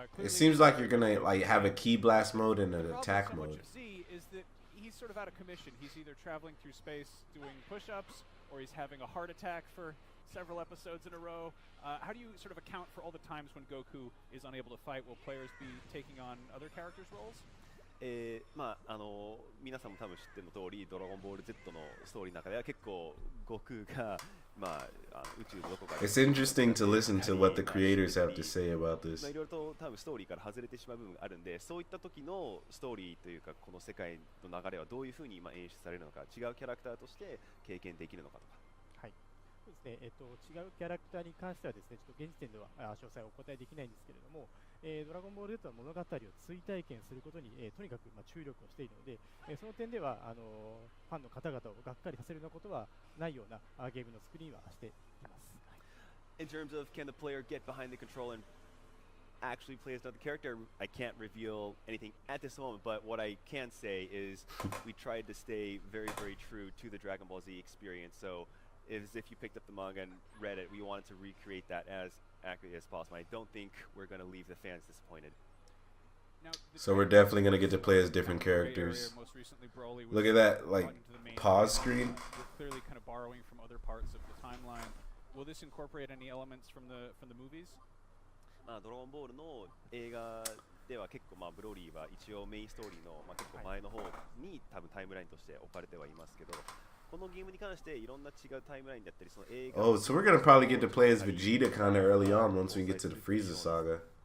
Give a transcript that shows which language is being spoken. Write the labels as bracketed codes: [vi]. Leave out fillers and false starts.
[en] It seems like you're gonna like have a key blast mode and an attack mode. Z is that he's sort of out of commission. He's either traveling through space doing push-ups, or he's having a heart attack for several episodes in a row. How do you sort of account for all the times when Goku is unable to fight? Will players be taking on other characters' roles? [ja] 皆さんも多分知ってるの通り、ドラゴンボール Z のストーリーの中では結構悟空が宇宙のどこかで [en] It's interesting to listen to what the creators have to say about this. [ja] いろいろと多分ストーリーから外れてしまう部分があるんで、そういった時のストーリーというかこの世界の流れはどういうふうに演出されるのか、違うキャラクターとして経験できるのかとか。はい。そうですね。違うキャラクターに関してはですね、ちょっと現時点では詳細をお答えできないんですけれども。ドラゴンボール Z の物語を追体験することに、とにかく注力をしているので、その点ではファンの方々をがっかりさせるようなことはないようなゲームの作りにはしています。 [en] In terms of can the player get behind the control and actually play as another character, I can't reveal anything at this moment, but what I can say is we tried to stay very, very true to the Dragon Ball Z experience. So as if you picked up the manga and read it, we wanted to recreate that as accurately as possible. I don't think we're going to leave the fans disappointed. So we're definitely going to get to play as different characters. Look at that, like, pause screen. We're clearly kind of borrowing from other parts of the timeline. Will this incorporate any elements from the movies? [ja] ドラゴンボールの映画では結構ブロリーは一応メインストーリーの結構前の方に多分タイムラインとして置かれてはいますけど。 [en] Oh, so we're gonna probably get to play as Vegeta kind of early on once we get to the Frieza saga.